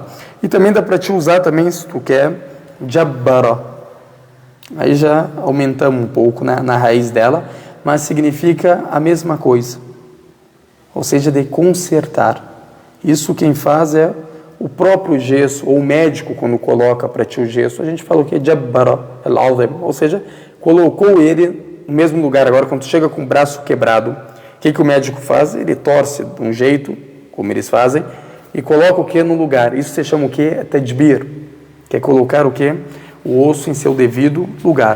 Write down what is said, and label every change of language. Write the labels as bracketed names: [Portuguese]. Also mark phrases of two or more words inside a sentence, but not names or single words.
[Portuguese] E também dá para te usar também, se tu quer, Jabbara. Aí já aumentamos um pouco na raiz dela, mas significa a mesma coisa. Ou seja, de consertar. Isso quem faz é o próprio gesso, ou o médico quando coloca para ti o gesso, a gente fala o que? [Arabic] جبّر العظم. [Portuguese] Ou seja, colocou ele no mesmo lugar. Agora, quando tu chega com o braço quebrado, o que o médico faz? Ele torce de um jeito, como eles fazem, e coloca o que no lugar. Isso se chama o que? Tadbir, que é colocar o que? O osso em seu devido lugar.